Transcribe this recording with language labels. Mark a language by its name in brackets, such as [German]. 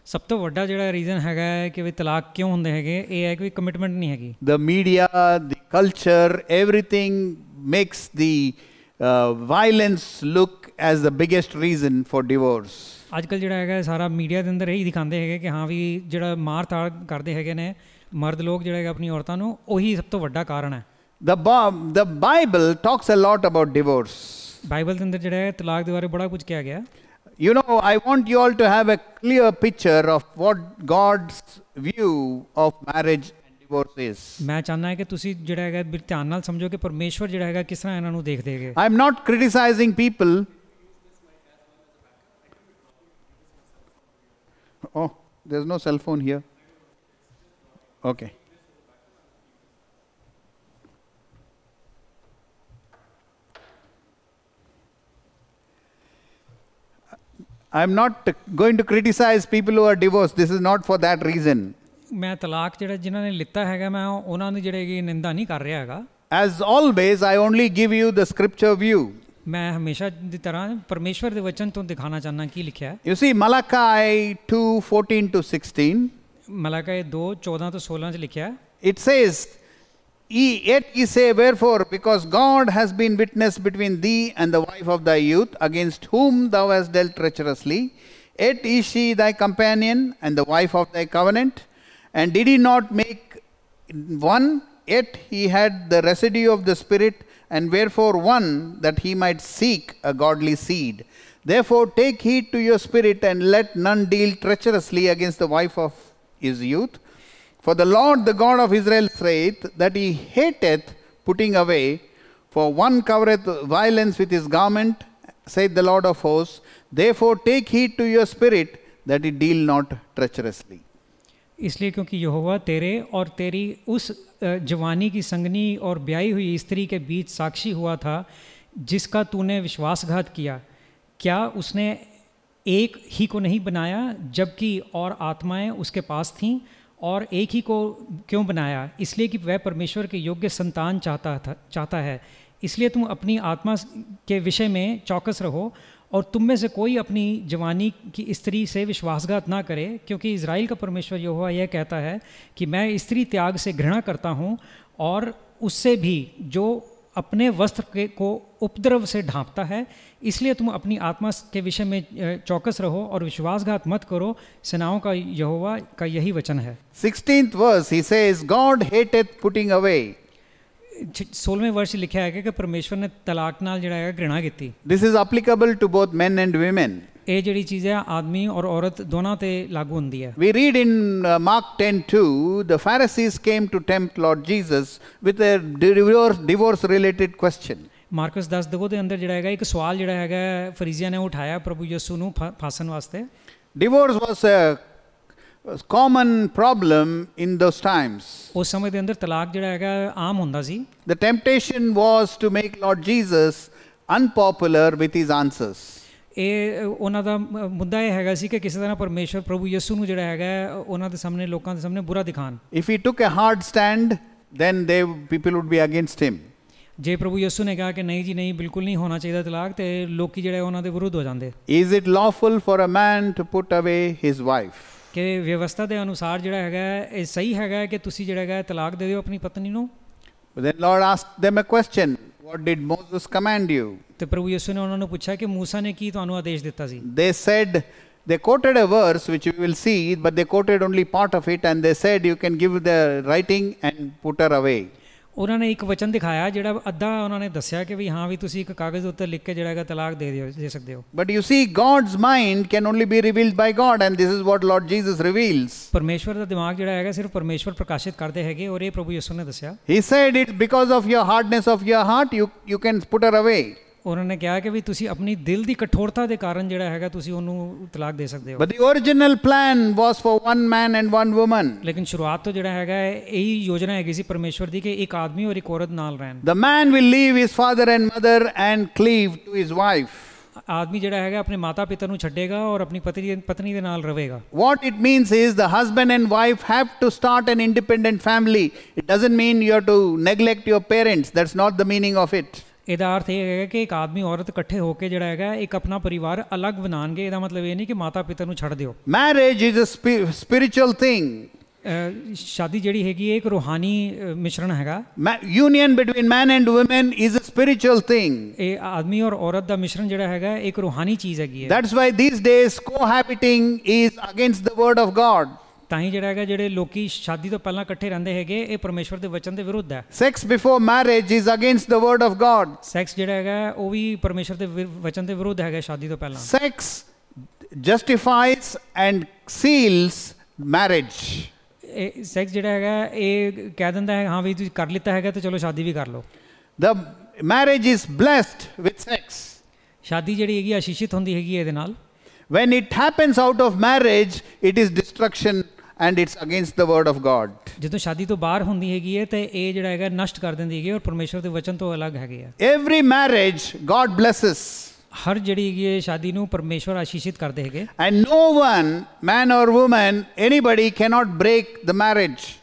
[Punjabi] ਸਭ ਤੋਂ ਵੱਡਾ ਜਿਹੜਾ ਰੀਜ਼ਨ ਹੈਗਾ ਹੈ ਕਿ ਵੀ ਤਲਾਕ ਕਿਉਂ ਹੁੰਦੇ ਹੈਗੇ ਇਹ ਹੈ ਕਿ ਕਮਿਟਮੈਂਟ ਨਹੀਂ ਹੈਗੀ. [English] The media, the culture, everything makes the violence look as the biggest reason for divorce. [Punjabi] ਅੱਜ ਕੱਲ੍ਹ ਜਿਹੜਾ ਹੈਗਾ ਸਾਰਾ ਮੀਡੀਆ ਦੇ ਅੰਦਰ ਇਹੀ ਦਿਖਾਉਂਦੇ ਹੈਗੇ ਕਿ ਹਾਂ ਵੀ ਜਿਹੜਾ ਮਾਰ-ਧਾੜ ਕਰਦੇ ਹੈਗੇ ਨੇ ਮਰਦ ਲੋਕ ਜਿਹੜੇ ਹੈਗੇ ਆਪਣੀ ਔਰਤਾਂ ਨੂੰ ਉਹੀ ਸਭ ਤੋਂ ਵੱਡਾ ਕਾਰਨ ਹੈ. [English] The Bible talks a lot about divorce. [Punjabi] Bible ਦੇ ਅੰਦਰ ਜਿਹੜਾ ਹੈ ਤਲਾਕ ਦੇ ਬਾਰੇ ਬੜਾ ਕੁਝ ਕਿਹਾ ਗਿਆ. [English] You know, I want you all to have a clear picture of what God's view of marriage and divorce is. [Punjabi] ਮੈਂ ਚਾਹੁੰਦਾ ਹਾਂ ਕਿ ਤੁਸੀਂ ਜਿਹੜਾ ਹੈਗਾ ਧਿਆਨ ਨਾਲ ਸਮਝੋ ਕਿ ਪਰਮੇਸ਼ਵਰ ਜਿਹੜਾ ਹੈਗਾ ਕਿਸ ਤਰ੍ਹਾਂ ਇਹਨਾਂ ਨੂੰ ਦੇਖਦੇ ਹੈਗੇ. [English] I am not criticizing people. Oh, there's no cell phone here. Okay. I'm not going to criticize people who are divorced. This is not for that reason. [Punjabi] ਮੈਂ ਤਲਾਕ ਜਿਹੜਾ ਜਿਨ੍ਹਾਂ ਨੇ ਲਿੱਤਾ ਹੈਗਾ ਮੈਂ ਉਹਨਾਂ ਦੀ ਜਿਹੜੀ ਨਿੰਦਾ ਨਹੀਂ ਕਰ ਰਿਹਾ ਹੈਗਾ. [English] As always, I only give you the scripture view. [Punjabi] ਮੈਂ ਹਮੇਸ਼ਾ ਦੀ ਤਰ੍ਹਾਂ ਪਰਮੇਸ਼ਵਰ ਦੇ ਵਚਨ ਤੋਂ ਦਿਖਾਣਾ ਚਾਹੁੰਦਾ ਕੀ ਲਿਖਿਆ ਹੈ. [English] You see, Malachi 2:14 to 16. [Punjabi] Malachi 2:14 ਤੋਂ 16 ਚ ਲਿਖਿਆ ਹੈ. [English] It says, Yet ye say, wherefore, because God has been witness between thee and the wife of thy youth, against whom thou hast dealt treacherously. Yet is she thy companion and the wife of thy covenant. And did he not make one? Yet he had the residue of the Spirit, and wherefore one, that he might seek a godly seed. Therefore take heed to your spirit, and let none deal treacherously against the wife of his youth. For the Lord, the God of Israel, saith that he hateth putting away, for one covereth violence with his garment, saith the Lord of hosts. Therefore take heed to your spirit, that he deal not treacherously. [Hindi] इसलिए क्योंकि यहोवा तेरे और तेरी उस जवानी की संगनी और ब्याई हुई स्त्री के बीच साक्षी हुआ था, जिसका तूने विश्वासघात किया. क्या उसने एक ही को नहीं बनाया, जबकि और आत्माएं उसके पास थीं? और एक ही को क्यों बनाया? इसलिए कि वह परमेश्वर के योग्य संतान चाहता है. इसलिए तुम अपनी आत्मा के विषय में चौकस रहो, और तुम में से कोई अपनी जवानी की स्त्री से विश्वासघात ना करे, क्योंकि इज़राइल का परमेश्वर यहोवा यह कहता है कि मैं स्त्री त्याग से घृणा करता हूँ, और उससे भी जो अपने वस्त्र को उपद्रव से ढांपता है. इसलिए तुम अपनी आत्मा के विषय में चौकस रहो और विश्वासघात मत करो. सेनाओं का यहोवा का यही वचन है. [English] 16th verse, he says, God hateth putting away. [Punjabi] 16वें वर्ष लिखा है कि परमेश्वर ने तलाक नाल जिहड़ा है घृणा कीती. [English] This is applicable to both men and women. [Punjabi] ਇਹ ਜਿਹੜੀ ਚੀਜ਼ ਹੈ ਆਦਮੀ ਔਰ ਔਰਤ ਦੋਨਾਂ ਤੇ ਲਾਗੂ ਹੁੰਦੀ ਹੈ. [English] We read in Mark 10:2, the Pharisees came to tempt Lord Jesus with a divorce related question. [Punjabi] Marks 10:2 ਦੇ ਅੰਦਰ ਜਿਹੜਾ ਹੈਗਾ ਇੱਕ ਸਵਾਲ ਜਿਹੜਾ ਹੈਗਾ ਫਰੀਸੀਆਂ ਨੇ ਉਠਾਇਆ ਪ੍ਰਭੂ ਯਿਸੂ ਨੂੰ ਫਾਸਣ ਵਾਸਤੇ. [English] Divorce was a common problem in those times. [Punjabi] ਉਸ ਸਮੇਂ ਦੇ ਅੰਦਰ ਤਲਾਕ ਜਿਹੜਾ ਹੈਗਾ ਆਮ ਹੁੰਦਾ ਸੀ. [English] The temptation was to make Lord Jesus unpopular with his answers. [Punjabi] ਇਹ ਉਹਨਾਂ ਦਾ ਮੁੱਦਾ ਇਹ ਹੈਗਾ ਸੀ ਕਿ ਕਿਸੇ ਤਰ੍ਹਾਂ ਪਰਮੇਸ਼ਵਰ ਪ੍ਰਭੂ ਯਿਸੂ ਨੂੰ ਜਿਹੜਾ ਹੈਗਾ ਉਹਨਾਂ ਦੇ ਸਾਹਮਣੇ ਲੋਕਾਂ ਦੇ ਸਾਹਮਣੇ ਬੁਰਾ ਦਿਖਾਣ. [English] If he took a hard stand, then people would be against him. [Punjabi] ਜੇ ਪ੍ਰਭੂ ਯਿਸੂ ਨੇ ਕਿਹਾ ਕਿ ਨਹੀਂ ਜੀ ਨਹੀਂ ਬਿਲਕੁਲ ਨਹੀਂ ਹੋਣਾ ਚਾਹੀਦਾ ਤਲਾਕ, ਤੇ ਲੋਕੀ ਜਿਹੜੇ ਉਹਨਾਂ ਦੇ ਵਿਰੁੱਧ ਹੋ ਜਾਂਦੇ. [English] Is it lawful for a man to put away his wife? [Punjabi] ਕਿ ਵਿਵਸਥਾ ਦੇ ਅਨੁਸਾਰ ਜਿਹੜਾ ਹੈਗਾ ਇਹ ਸਹੀ ਹੈਗਾ ਕਿ ਤੁਸੀਂ ਜਿਹੜਾ ਹੈਗਾ ਤਲਾਕ ਦੇ ਦਿਓ ਆਪਣੀ ਪਤਨੀ ਨੂੰ. [English] Then Lord asked them a question. What did Moses command you? [Punjabi] ਤੇ ਪ੍ਰਭੂ ਯਿਸੂ ਨੇ ਉਹਨਾਂ ਨੂੰ ਪੁੱਛਿਆ ਕਿ ਮੂਸਾ ਨੇ ਕੀ ਤੁਹਾਨੂੰ ਆਦੇਸ਼ ਦਿੱਤਾ ਸੀ. [English] They said, they quoted a verse which we will see, but they quoted only part of it, and they said you can give the writing and put her away. [Punjabi] ਉਹਨਾਂ ਨੇ ਇੱਕ ਵਚਨ ਦਿਖਾਇਆ ਜਿਹੜਾ ਅੱਧਾ ਉਹਨਾਂ ਨੇ ਦੱਸਿਆ ਕਿ ਵੀ ਹਾਂ ਵੀ ਤੁਸੀਂ ਇੱਕ ਕਾਗਜ਼ ਉੱਤੇ ਲਿਖ ਕੇ ਜਿਹੜਾ ਹੈਗਾ ਤਲਾਕ ਦੇ ਸਕਦੇ ਹੋ. [English] But you see, God's mind can only be revealed by God, and this is what Lord Jesus reveals. [Punjabi] ਪਰਮੇਸ਼ਵਰ ਦਾ ਦਿਮਾਗ ਜਿਹੜਾ ਹੈਗਾ ਸਿਰਫ ਪਰਮੇਸ਼ਵਰ ਪ੍ਰਕਾਸ਼ਿਤ ਕਰਦੇ ਹੈਗੇ, ਔਰ ਇਹ ਪ੍ਰਭੂ ਯਿਸੂ ਨੇ ਦੱਸਿਆ. [English] He said it's because of your hardness of your heart you can put her away. [Punjabi] ਉਹਨਾਂ ਨੇ ਕਿਹਾ ਕਿ ਵੀ ਤੁਸੀਂ ਆਪਣੀ ਦਿਲ ਦੀ ਕਠੋਰਤਾ ਦੇ ਕਾਰਨ ਜਿਹੜਾ ਹੈਗਾ ਤੁਸੀਂ ਉਹਨੂੰ ਤਲਾਕ ਦੇ ਸਕਦੇ ਹੋ. [English] But the original plan was for one man and one woman. [Punjabi] ਲੇਕਿਨ ਸ਼ੁਰੂਆਤ ਤੋਂ ਜਿਹੜਾ ਹੈਗਾ ਇਹੀ ਯੋਜਨਾ ਹੈਗੀ ਸੀ ਪਰਮੇਸ਼ਵਰ ਦੀ ਕਿ ਇੱਕ ਆਦਮੀ ਔਰ ਇੱਕ ਔਰਤ ਨਾਲ ਰਹਿਣ. [English] The man will leave his father and mother and cleave to his wife. [Punjabi] ਆਦਮੀ ਜਿਹੜਾ ਹੈਗਾ ਆਪਣੇ ਮਾਤਾ ਪਿਤਾ ਨੂੰ ਛੱਡੇਗਾ ਔਰ ਆਪਣੀ ਪਤਨੀ ਦੇ ਨਾਲ ਰਹੇਗਾ. [English] What it means is the husband and wife have to start an independent family. It doesn't mean you have to neglect your parents. That's not the meaning of it. [Punjabi] ਇਹਦਾ ਅਰਥ ਇਹ ਹੈਗਾ ਕਿ ਇੱਕ ਆਦਮੀ ਔਰਤ ਇਕੱਠੇ ਹੋ ਕੇ ਜਿਹੜਾ ਹੈਗਾ ਇੱਕ ਆਪਣਾ ਪਰਿਵਾਰ ਅਲੱਗ ਬਣਾਉਣਗੇ. ਇਹਦਾ ਮਤਲਬ ਇਹ ਨਹੀਂ ਕਿ ਮਾਤਾ ਪਿਤਾ ਨੂੰ ਛੱਡ ਦਿਓ. [English] Marriage is a spiritual thing. [Punjabi] ਸ਼ਾਦੀ ਜਿਹੜੀ ਹੈਗੀ ਇਹ ਇੱਕ ਰੂਹਾਨੀ ਮਿਸ਼ਰਣ ਹੈਗਾ. [English] Union between man and women is a spiritual thing. [Punjabi] ਇਹ ਆਦਮੀ ਔਰ ਔਰਤ ਦਾ ਮਿਸ਼ਰਣ ਜਿਹੜਾ ਹੈਗਾ ਇੱਕ ਰੂਹਾਨੀ ਚੀਜ਼ ਹੈਗੀ ਹੈ. [English] That's why these days cohabiting is against the word of God. [Punjabi] ਤਾਂ ਹੀ ਜਿਹੜਾ ਹੈਗਾ ਜਿਹੜੇ ਲੋਕੀ ਸ਼ਾਦੀ ਤੋਂ ਪਹਿਲਾਂ ਇਕੱਠੇ ਰਹਿੰਦੇ ਹੈਗੇ ਇਹ ਪਰਮੇਸ਼ਵਰ ਦੇ ਵਚਨ ਦੇ ਵਿਰੁੱਧ ਹੈ. [English] Sex before marriage is against the word of God. [Punjabi] Sex ਜਿਹੜਾ ਹੈਗਾ ਉਹ ਵੀ ਪਰਮੇਸ਼ਵਰ ਦੇ ਵਚਨ ਦੇ ਵਿਰੁੱਧ ਹੈਗਾ ਸ਼ਾਦੀ ਤੋਂ ਪਹਿਲਾਂ. [English] Sex justifies and seals marriage. [Punjabi] Sex ਜਿਹੜਾ ਹੈਗਾ ਇਹ ਕਹਿ ਦਿੰਦਾ ਹੈ ਹਾਂ ਵੀ ਤੁਸੀਂ ਕਰ ਲਿੱਤਾ ਹੈਗਾ ਤੇ ਚਲੋ ਸ਼ਾਦੀ ਵੀ ਕਰ ਲਓ. [English] The marriage is blessed with sex. [Punjabi] ਸ਼ਾਦੀ ਜਿਹੜੀ ਹੈਗੀ ਆਸ਼ੀਸ਼ਿਤ ਹੁੰਦੀ ਹੈਗੀ ਇਹਦੇ ਨਾਲ. [English] When it happens out of marriage, it is destruction and it's against the word of God. [Punjabi] ਜਦੋਂ ਸ਼ਾਦੀ ਤੋਂ ਬਾਹਰ ਹੁੰਦੀ ਹੈਗੀ ਹੈ ਤੇ ਇਹ ਜਿਹੜਾ ਹੈਗਾ ਨਸ਼ਟ ਕਰ ਦਿੰਦੀ ਹੈਗੀ ਔਰ ਪਰਮੇਸ਼ਵਰ ਦੇ ਵਚਨ ਤੋਂ ਅਲੱਗ ਹੈਗੇ ਆ. [English] Every marriage God blesses. [Punjabi] ਹਰ ਜਿਹੜੀ ਹੈਗੀ ਹੈ ਸ਼ਾਦੀ ਨੂੰ ਪਰਮੇਸ਼ਵਰ ਆਸ਼ੀਸ਼ਿਤ ਕਰਦੇ ਹੈਗੇ. [English] And no one, man or woman, anybody cannot break the marriage.